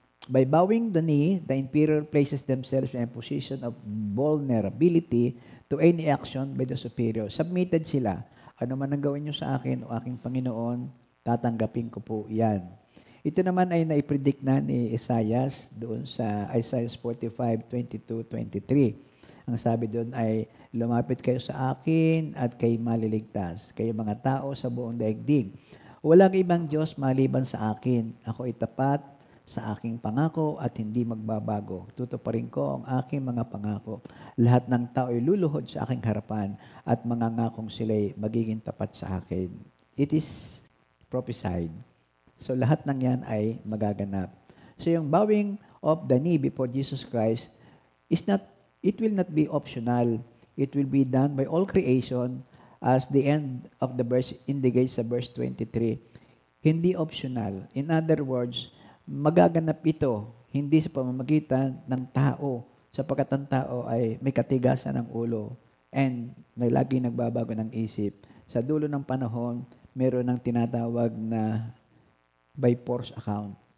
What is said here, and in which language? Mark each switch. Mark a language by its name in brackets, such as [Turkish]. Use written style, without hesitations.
[English] By bowing the knee, the inferior places themselves in a position of vulnerability to any action by the superior. [Filipino] Submitted sila. Ano man ang gawin nyo sa akin o aking Panginoon, tatanggapin ko po yan. Ito naman ay naipredict na ni Isaiah doon sa Isaiah 45, 22, 23. Ang sabi doon ay, lumapit kayo sa akin at kayo maliligtas. Kayo mga tao sa buong daigdig. Walang ibang Diyos maliban sa akin. Ako ay tapat sa aking pangako at hindi magbabago. Tutuparin ko ang aking mga pangako. Lahat ng tao ay luluhod sa aking harapan at mangangakong sila'y magiging tapat sa akin. [English] It is prophesied. So [Filipino] lahat ng yan ay magaganap. [English] So [Filipino] yung [English] bowing of the knee before Jesus Christ it will not be optional. It will be done by all creation as the end of the verse indicates [Filipino] sa [English] verse 23. [Filipino] Hindi optional. In other words, magaganap ito hindi sa pamamagitan ng tao sapagkat ang tao ay may katigasan ng ulo and may laging nagbabago ng isip. Sa dulo ng panahon, meron ng tinatawag na [English] by force account.